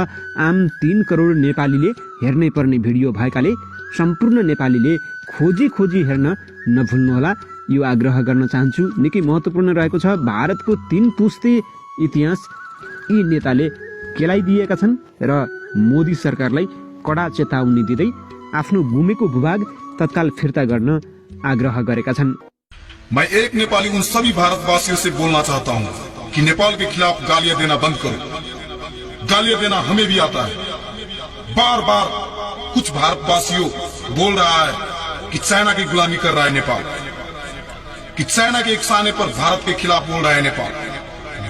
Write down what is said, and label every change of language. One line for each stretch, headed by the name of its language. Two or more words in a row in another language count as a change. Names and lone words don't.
Nepali: आम 3 करोड नेपालीले हेर्नै पर्ने भिडियो भएकाले सम्पूर्ण नेपालीले खोजी खोजी हेर्न नभुल्नुहोला, यो आग्रह गर्न चाहन्छु। निकै महत्त्वपूर्ण रहेको छ। भारतको 3 पुस्ते इतिहास यी नेताले केलाइदिएका छन् र मोदी सरकारलाई कडा चेतावनी दिँदै आफ्नो गुमेको भूभाग तत्काल फिर्ता गर्न आग्रह गरेका छन्।
Hindi: मैं एक नेपाली उन सभी भारतवासियों से बोलना चाहता हूं कि नेपाल के खिलाफ गालियां देना बंद करो। गालियां देना हमें भी आता है। बार बार कुछ भारतवासियों बोल रहा है कि चाइना की गुलामी कर रहा है नेपाल, कि चाइना के एक साने पर भारत के खिलाफ बोल रहा है नेपाल।